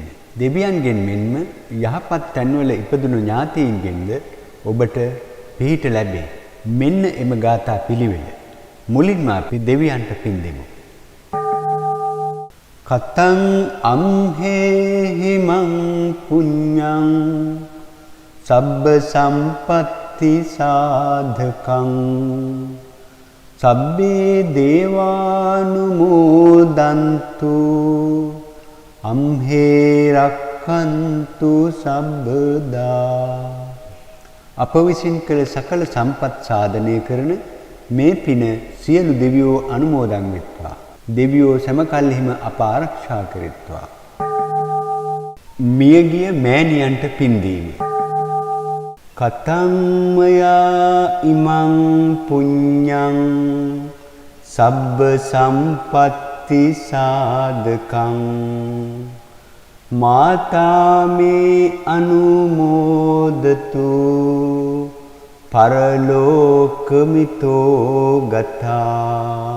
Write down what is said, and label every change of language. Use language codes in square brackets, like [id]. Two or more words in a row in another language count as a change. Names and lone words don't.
[si] දෙවියන්ගෙන් මෙන්ම යහපත් තැන්වල ඉපදුණු ඥාතීන්ගෙන්ද ඔබට පිහිට ලැබේ. මෙන්න එම ගාථා පිළිවෙල. මුලින්ම අපි දෙවියන්ට පින් දෙමු. [pi] කතං අම්හෙහි මං පුඤ්ඤං සබ්බ සම්පත්ති සාධකං සබ්බේ දේවානුමෝදන්තු අම්හේ රක්ඛන්තු සබ්බදා. [si] අප විසින් කළ සකල සම්පත් සාධනය කරන මේ පින සියලු දෙවියෝ අනුමෝදන් වෙත්වා. දෙවියෝ සැමකල්හිම අප ආරක්ෂා කෙරෙත්වා. මියගිය මෑණියන්ට පින්දීම. [pi] කතං මයා ඉමං පුඤ්ඤං සබ්බ සම්පත්ති සාධකං මාතා මේ අනුමෝදතු පරලෝකමිතෝ ගතා.